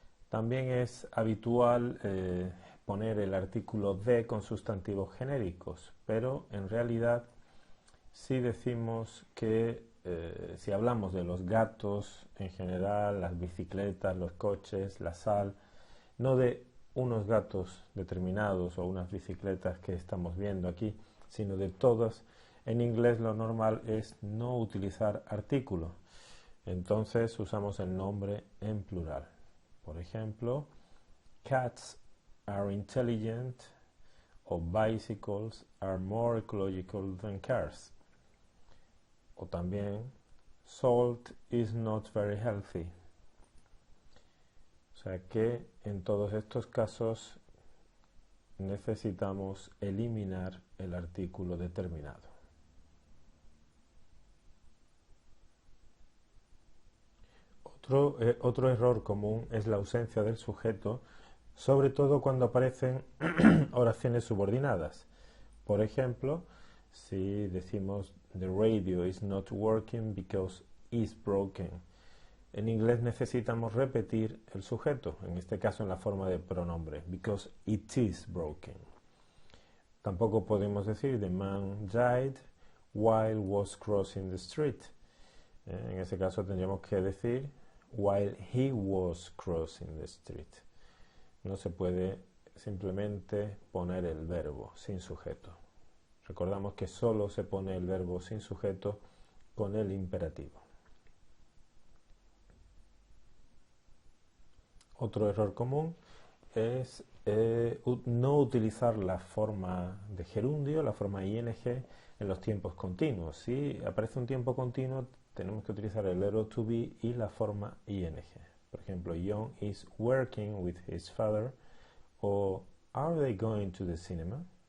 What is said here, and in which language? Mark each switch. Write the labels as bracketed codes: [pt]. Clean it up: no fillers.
[es] También es habitual poner el artículo de con sustantivos genéricos, pero en realidad si decimos que si hablamos de los gatos en general, las bicicletas, los coches, la sal, no de unos gatos determinados o unas bicicletas que estamos viendo aquí, sino de todos, en inglés lo normal es no utilizar artículo. Entonces usamos el nombre en plural. [en] Por ejemplo, cats are intelligent o bicycles are more ecological than cars. O también, salt is not very healthy. [es] O sea que en todos estos casos necesitamos eliminar el artículo determinado. Otro error común es la ausencia del sujeto, sobre todo cuando aparecen oraciones subordinadas. [en] Por ejemplo, si decimos the radio is not working because it's broken. [es] En inglés necesitamos repetir el sujeto, en este caso en la forma de pronombre, because it is broken. [en] Tampoco podemos decir the man died while was crossing the street. [es] En ese caso tendríamos que decir while he was crossing the street. No se puede simplemente poner el verbo sin sujeto. Recordamos que solo se pone el verbo sin sujeto con el imperativo. Otro error común es no utilizar la forma de gerundio, la forma ing, en los tiempos continuos. Si aparece un tiempo continuo, tenemos que utilizar el verbo to be y la forma ing. [en] Por ejemplo, John is working with his father, o are they going to the cinema?